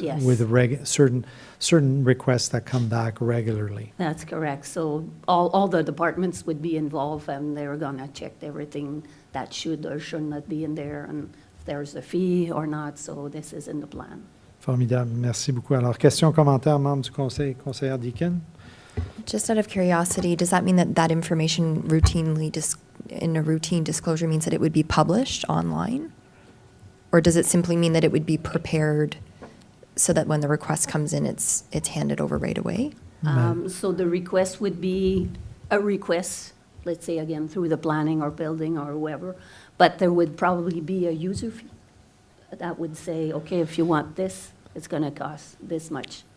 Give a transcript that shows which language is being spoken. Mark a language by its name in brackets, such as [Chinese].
[English] Yes. With certain requests that come back regularly. That's correct. So all the departments would be involved, and they're gonna check everything that should or should not be in there, and if there's a fee or not, so this is in the plan. [French] Formidable, merci beaucoup. Alors, questions, commentaires, membres du conseil, conseillère Deakin? [English] Just out of curiosity, does that mean that that information routinely, in a routine disclosure, means that it would be published online? Or does it simply mean that it would be prepared so that when the request comes in, it's handed over right away? So the request would be a request, let's say again, through the planning or building or whoever, but there would probably be a user fee that would say, okay, if you want this, it's going to cost this much.